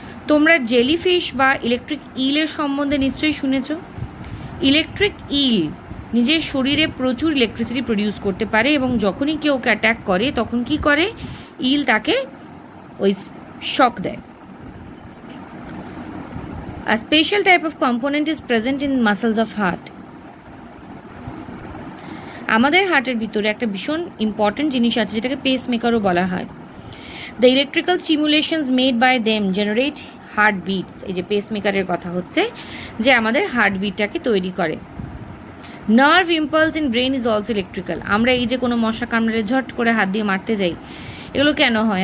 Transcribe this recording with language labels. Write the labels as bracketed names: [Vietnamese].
[Bangla] তোমরা জেলিফিশ বা ইলেকট্রিক ইলের সম্বন্ধে নিশ্চয়ই শুনেছ। ইলেকট্রিক ইল নিজের শরীরে প্রচুর ইলেকট্রিসিটি প্রডিউস করতে পারে এবং যখনই কেউ ওকে অ্যাট্যাক করে তখন কি করে, ইল তাকে ওই শক দেয়। [English] A special type of component is present in muscles of heart. [Bangla] আমাদের হার্টের ভিতরে একটা ভীষণ ইম্পর্টেন্ট জিনিস আছে যেটাকে পেস মেকারও বলা হয়। [English] The electrical stimulations made by them generate heartbeats. [Bangla] এই যে পেস মেকারের কথা হচ্ছে, যে আমাদের হার্ট বিটটাকে তৈরি করে। [English] Nerve impulse in brain is also electrical. [Bangla] আমরা এই যে কোনো মশা কামড়ালে ঝট করে হাত দিয়ে মারতে যাই, এগুলো কেন হয়?